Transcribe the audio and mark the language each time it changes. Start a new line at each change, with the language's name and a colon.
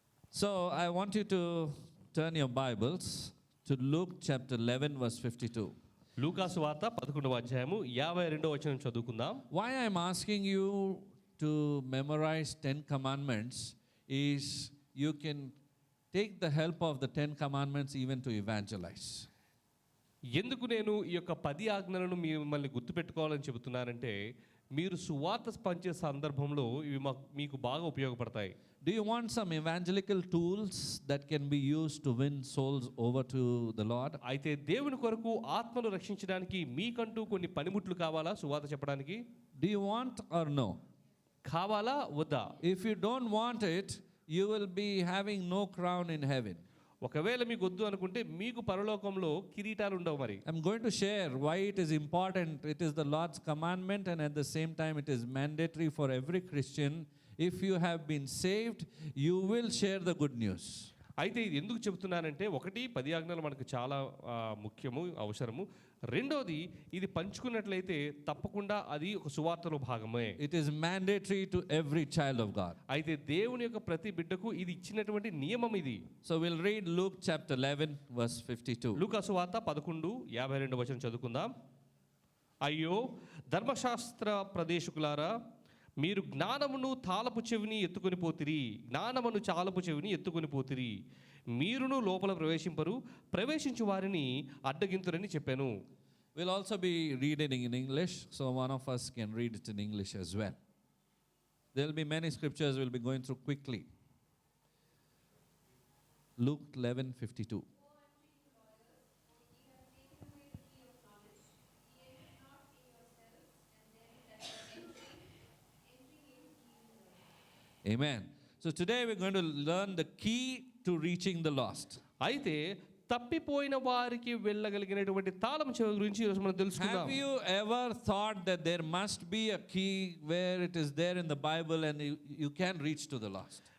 English: So I want you to turn your Bibles to Luke chapter 11 verse 52.
Telugu: లూకాసు వార్త 11వ అధ్యాయము 52వ వచనం చదువుకుందాం.
English: Why I'm asking you to memorize 10 commandments is you can take the help of the 10 commandments even to evangelize.
Telugu: ఎందుకు నేను ఈ యొక్క 10 ఆజ్ఞలను మిమ్మల్ని గుర్తుపెట్టుకోవాలని చెబుతున్నానంటే మీరు సువార్త పంచే సందర్భంలో ఇవి మీకు బాగా ఉపయోగపడతాయి.
English: Do you want some evangelical tools that can be used to win souls over to the Lord?
Telugu: అయితే దేవుని కొరకు ఆత్మను రక్షించడానికి మీకంటూ కొన్ని పనిముట్లు కావాలా సువార్త చెప్పడానికి?
English: Do you want or no?
Telugu: కావాలా వద్దా?
English: If you don't want it, you will be having no crown in heaven.
Telugu: ఒకవేళ మీకు వద్దు అనుకుంటే మీకు పరలోకంలో కిరీటాలు ఉండవు. మరి
English: I'm going to share why it is important. It is the Lord's commandment and at the same time it is mandatory for every Christian. If you have been saved, you will share the good news.
Telugu: అయితే ఇది ఎందుకు చెబుతున్నానంటే ఒకటి 10 ఆజ్ఞలు మనకు చాలా ముఖ్యము, అవసరము. రెండోది ఇది పంచుకున్నట్లయితే తప్పకుండా అది ఒక సువార్తలో భాగమే.
English: It is mandatory to every child of God.
Telugu: అయితే దేవుని యొక్క ప్రతి బిడ్డకు ఇది ఇచ్చినటువంటి నియమం ఇది.
English: So we'll read Luke chapter 11 verse 52.
Telugu: లూకాసు వార్త 11:52 వచనం చదువుకుందాం. అయ్యో ధర్మశాస్త్ర ప్రదేశకులారా, మీరు జ్ఞానమును తాళపు చెవిని ఎత్తుకొని పోతిరి, జ్ఞానమును చాలపు చెవిని ఎత్తుకొని పోతిరి, మీరును లోపల ప్రవేశించు వారిని అడ్డగింతురని చెప్పాను.
English: We'll also be reading in English, so one of us can read it in English as well. There will be many scriptures we'll be going through quickly. Luke 11:52. Amen. So today we're going to learn the key to reaching the lost.
Telugu: అయితే తప్పిపోయిన వారికి వెళ్ళగలిగినటువంటి తాళం చెవి గురించి ఈరోజు మనం తెలుసుకుందాం.
English: Have you ever thought that there must be a key where it is there in the Bible and you can reach to the lost?